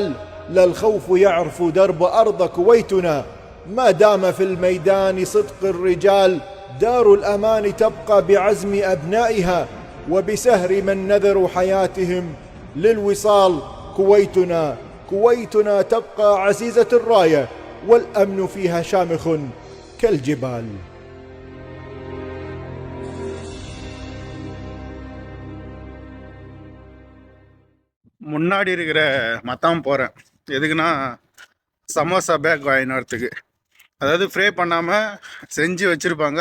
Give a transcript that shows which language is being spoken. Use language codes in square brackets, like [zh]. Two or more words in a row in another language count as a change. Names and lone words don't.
[ar] لا الخوف يعرف درب أرض كويتنا، ما دام في الميدان صدق الرجال. دار الأمان تبقى بعزم أبنائها وبسهر من نذروا حياتهم للوصال. كويتنا تبقى عزيزة الراية والأمن فيها شامخ كالجبال. [ta] முன்னாடி இருக்கிற மத்தாம் போகிறேன். எதுக்குன்னா சமோசா பேக் வாங்கினதுக்கு. அதாவது ஃப்ரே பண்ணாமல் செஞ்சு வச்சுருப்பாங்க.